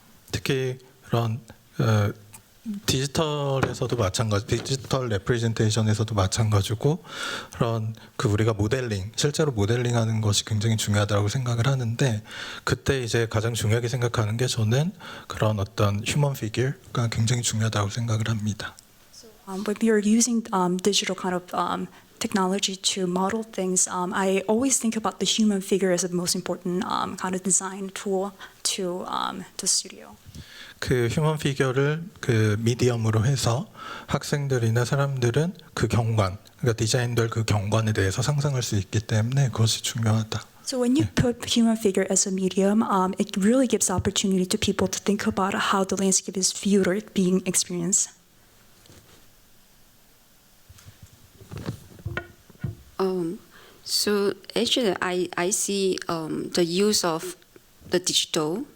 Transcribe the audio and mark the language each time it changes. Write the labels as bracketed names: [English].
[Korean] 특히 그런 디지털에서도 마찬가지, 디지털 레프레젠테이션에서도 마찬가지고 그런 우리가 모델링, 실제로 모델링하는 것이 굉장히 중요하다고 생각을 하는데 그때 이제 가장 중요하게 생각하는 게 저는 그런 어떤 휴먼 피규어가 굉장히 중요하다고 생각을 합니다. [English] When we are using digital kind of technology to model things, I always think about the human figure as the most important kind of design tool to the studio. [Korean] 그 휴먼 피규어를 그 미디엄으로 해서 학생들이나 사람들은 그 경관, 그러니까 디자인될 그 경관에 대해서 상상할 수 있기 때문에 그것이 중요하다. [English] So when you put human figure as a medium, it really gives opportunity to people to think about how the landscape is viewed or being experienced. So actually, I see the use of the digital.